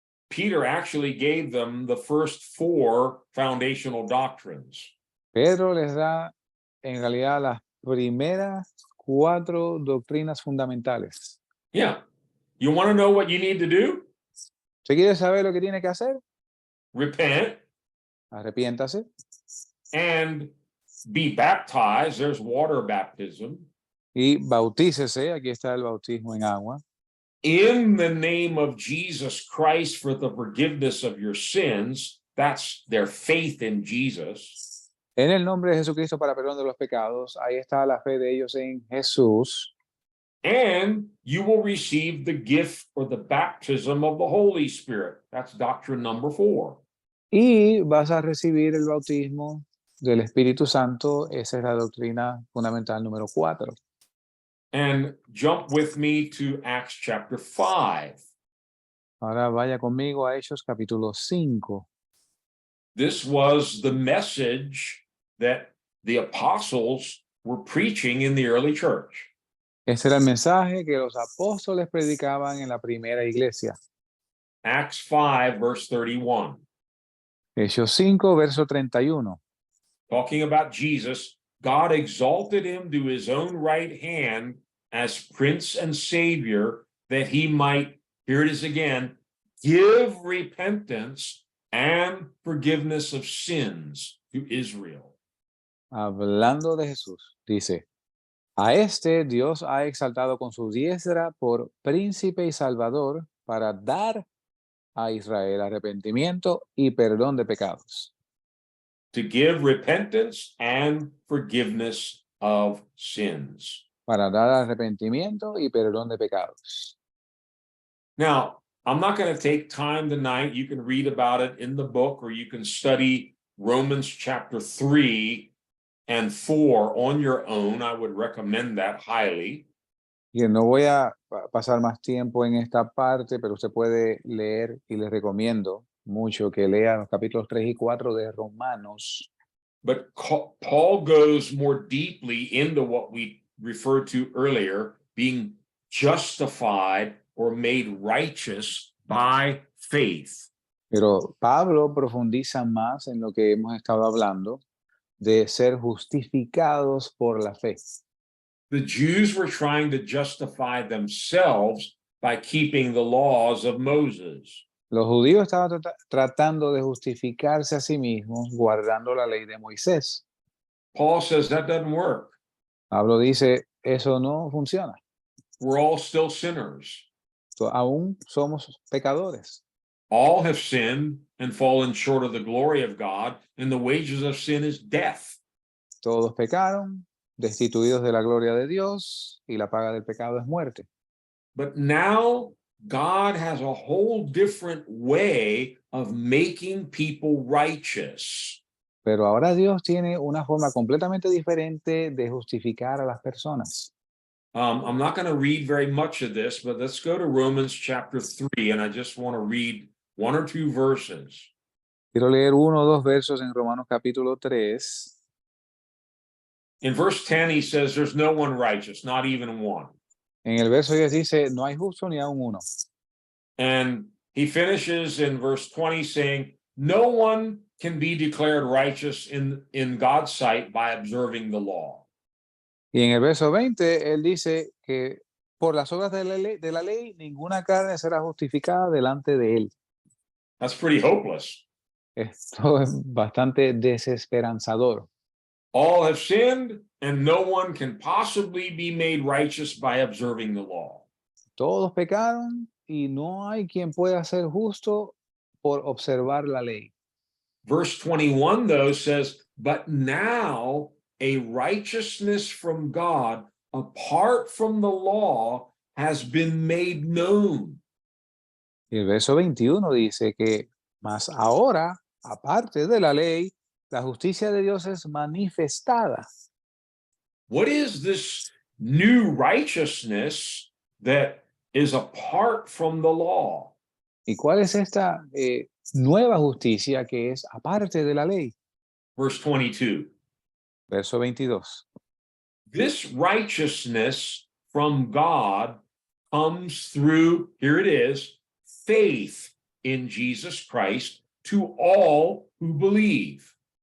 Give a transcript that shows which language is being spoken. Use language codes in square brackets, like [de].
[en] Peter actually gave them the first 4 foundational doctrines. [es] Pedro les da en realidad las primeras 4 doctrinas fundamentales. [en] Yeah. You want to know what you need to do? [es] ¿Usted quiere saber lo que tiene que hacer? [en] Repent [es] Arrepiéntase [en] and be baptized. There's water baptism. [es] y bautícese, aquí está el bautismo en agua, [en] In the name of Jesus Christ for the forgiveness of your sins. That's their faith in Jesus. [es] en el nombre de Jesucristo para perdón de los pecados. Ahí está la fe de ellos en Jesús. [en] And you will receive the gift or the baptism of the Holy Spirit. That's doctrine number 4. [es] Y vas a recibir el bautismo del Espíritu Santo. Esa es la doctrina fundamental número 4. [en] And jump with me to Acts chapter 5. [es] Ahora vaya conmigo a Hechos capítulo 5. [en] This was the message that the apostles were preaching in the early church. [es] Este era el mensaje que los apóstoles predicaban en la primera iglesia. [en] Acts 5, verse 31. [es] Hechos 5, verso 31. [en] Talking about Jesus, God exalted him to his own right hand as Prince and Savior, that he might, here it is again, give repentance and forgiveness of sins to Israel. [es] Hablando de Jesús, dice, A este Dios ha exaltado con su diestra por príncipe y salvador para dar a Israel arrepentimiento y perdón de pecados, [en] to give repentance and forgiveness of sins. [es] para dar arrepentimiento y perdón de pecados. [en] Now, I'm not going to take time tonight. You can read about it in the book, or you can study Romans chapter 3 and 4 on your own. I would recommend that highly. [es] Y no voy a pasar más tiempo en esta parte, pero usted puede leer y le recomiendo mucho que lea los capítulos 3 y 4 de Romanos. [en] But Paul goes more deeply into what we referred to earlier, being justified or made righteous by faith. [es] Pero Pablo profundiza más en lo que hemos estado hablando de ser justificados por la fe. [en] The Jews were trying to justify themselves by keeping the laws of Moses. [es] Los judíos estaban tratando de justificarse a sí mismos guardando la ley de Moisés. [en] Paul says that doesn't work. [es] Pablo dice, eso no funciona. [en] We're all still sinners. [es] Aún somos pecadores. [en] All have sinned and fallen short of the glory of God, and the wages of sin is death. [es] Todos pecaron, destituidos de la gloria de Dios, y la paga del pecado es muerte. [en] But now God has a whole different way of making people righteous. [es] Pero ahora Dios tiene una forma completamente diferente de justificar a las personas. [en] I'm not going to read very much of this, but let's go to Romans chapter 3, and I just want to read one or two verses. [es] Quiero leer 1 o 2 versos en Romanos capítulo 3. [en] In verse 10, he says, there's no one righteous, not even one. [es] En el verso 10 dice, no hay justo ni aun uno. [en] And he finishes in verse 20 saying, no one can be declared righteous in God's sight by observing the law. [es] Y en el verso 20, él dice que por las obras de la ley, ninguna carne será justificada delante de él. [en] That's pretty hopeless. [es] Esto es bastante desesperanzador. [en] All have sinned, and no one can possibly be made righteous by observing the law. [es] Todos pecaron y no hay quien pueda ser justo por observar la ley. [en] Verse 21, though, says, but now a righteousness from God apart from the law has been made known. [es] Y el verso 21 dice que, mas ahora, aparte de la ley, la justicia de Dios es manifestada. [en] What is this new righteousness that is apart from the law? [es] ¿Y cuál es esta nueva justicia que es aparte de la ley? [en] Verse 22. [es] Verso 22. [en] This righteousness from God comes through, here it is, faith in Jesus Christ to all who believe.